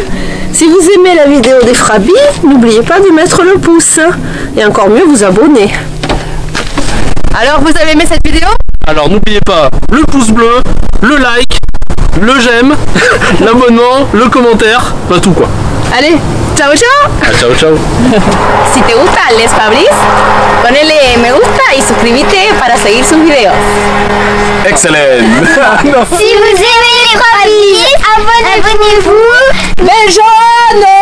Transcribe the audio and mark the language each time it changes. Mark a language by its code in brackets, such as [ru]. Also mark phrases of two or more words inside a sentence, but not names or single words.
[fr] Si vous aimez la vidéo des Frabis, n'oubliez pas de mettre le pouce. Et encore mieux, vous abonner. Alors, vous avez aimé cette vidéo? Alors n'oubliez pas le pouce bleu, le like, le j'aime, l'abonnement, le commentaire, pas tout quoi. Allez, [it] ciao ciao! Ah, ciao ciao. [es] Si te gustan Les Fabris, ponele me gusta y suscríbete para seguir sus videos. [fr] Excellent. Si vous aimez les Frabis, abonnez-vous. Les jeunes!